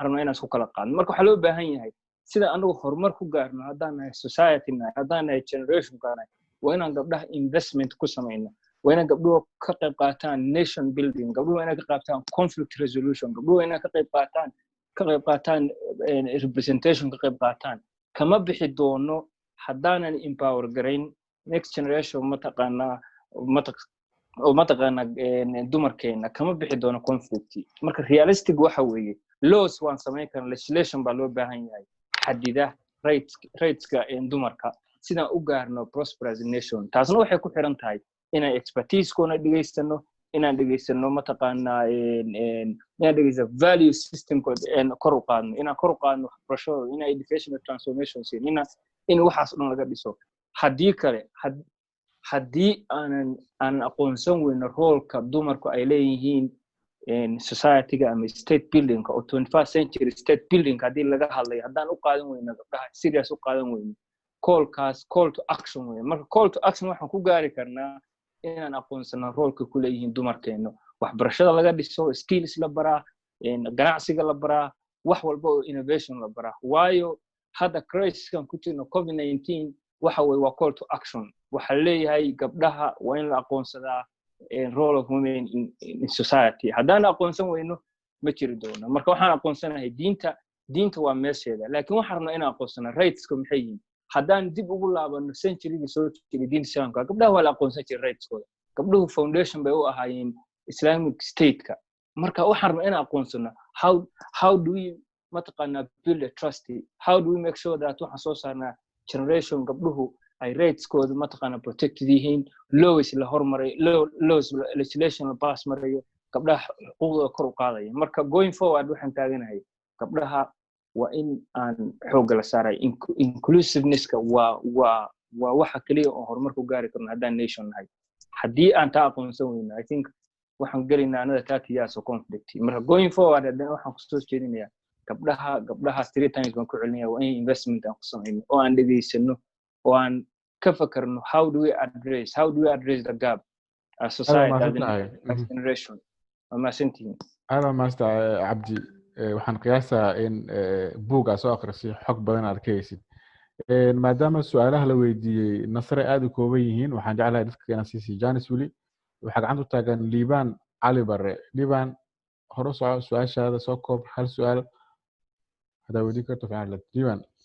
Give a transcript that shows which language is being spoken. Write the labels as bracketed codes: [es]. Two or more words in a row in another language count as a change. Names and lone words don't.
[so] rabnaa inaan isku kala qaadno marka waxa loo baahan yahay sida anagu horumar ku gaarno haddaan nahay society haddaan nahay generation gaarnay waa inaan gabdhaha investment ku sameeyno waa inaan gabdhuhu ka qayb qaataan [en] nation building [so] gabdhuhu inay ka qayb qaataan [en] conflict resolution [so] gabdhuhu inay ka qayb qaataan representation ka qayb qaataan kama bixi doono haddaanan empower garayn [en] next generation [so] mataqaana dumarkeena kama bixi doono conflict marka realistic waxa weeye laws waan sameyn karnaa legislation baa loo baahan yahay xadida rights-ka dumarka sidaan u gaarno [en] prosperous nation [so] taasna waxay ku xiran tahay inaan expertise-koona dhageysano inaan dhageysano mataqaana inaan dhageysano [en] value system- [so] kooda kor u qaadno inaan kor u qaadno waxbarashada inaan [en] educational transformation [so] in waxaas dhan laga dhiso haddii aanan aqoonsan weyno roolka dumarku ay leeyihiin society-ga ama [en] state building- [so] ka oo [en] 21st century state building [so] haddii laga hadlayo haddaan u qaadan weyno gabdhaha serious u qaadan weyno [en] call to action [so] weyn marka [en] call to action [so] waxaan ku gaari karnaa inaan aqoonsano roolka ku leeyihiin dumarkeena waxbarashada laga dhiso skills la baraa ganacsiga la baraa wax walba oo innovation la baraa waayo hadda crisis-kan ku jirno COVID-19 waxa weeye waa [en] call to action [so] waxa leeyahay gabdhaha waa in la aqoonsadaa [en] role of women in society [so] haddaan aqoonsan weyno ma jiri doono marka waxaan aqoonsanahay diinta waa meesheeda laakiin waxaan rabnaa inaan aqoonsano rights-ka maxay yihiin haddaan dib ugu laabano century-ga soo jiray diinta islaamka gabdhaha waa la aqoonsan jiray rights-kooda gabdhuhu foundation bay u ahaayeen [en] Islamic state- [so] ka marka waxaan rabnaa inaan aqoonsano [en] how do we [so] mataqaana [en] build a trust how do we make sure that [so] waxaan soo saarnaa generation gabdhuhu ay rights-kooda mataqaana protected yihiin laws la hormaray [en] laws legislation [so] la pass marayo gabdhaha xuquuqdooda kor u qaadaya marka [en] going forward [so] waxaan taaganahay gabdhaha waa in aan xoog la saaray inclusiveness-ka waa waxa kaliya oo horumar ku gaari karno haddaan nation nahay haddii aan taa aqoonsan weyno [en] I think [so] waxaan gelaynaa [en] another 30 years of conflict [so] marka [en] going forward [so] haddana waxaan kusoo jeedinayaa gabdhaha 3 times baan ku celinaya waa in investment aan ku samayno oo aan dhageysano oo aan ka fakarno [en] how do we address the gap as society as the next generation [so] maasantiin aad maasta cabdi waxaan qiyaasaa in buugga soo akhrisay xog badan aad ka haysid maadaama su'aalaha la weydiiyey nasre aad u kooban yihiin waxaan jeclahay dadka inaan siisi Janis wili waxa gacanta u taagan Liban Ali Barre Liban hore su'aashaada soo koob hal su'aal hada wadi karto fiican Liban